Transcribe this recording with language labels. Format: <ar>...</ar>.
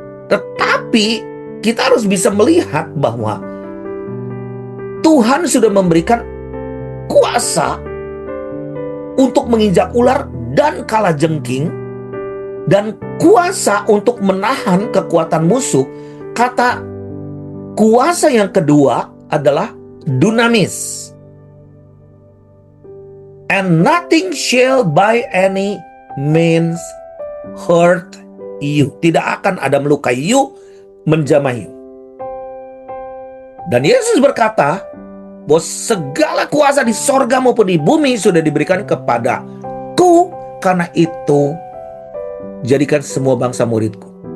<id>Tetapi kita harus bisa melihat bahwa Tuhan sudah memberikan kuasa untuk menginjak ular dan kalajengking, dan kuasa untuk menahan kekuatan musuh. Kata kuasa yang kedua adalah dunamis.</id> <en>And nothing shall by any means hurt you.</en> <id>Tidak akan ada melukai you, menjamah you. Dan Yesus berkata bahwa segala kuasa di sorga maupun di bumi sudah diberikan kepadaku. Karena itu jadikan semua bangsa muridku.</id>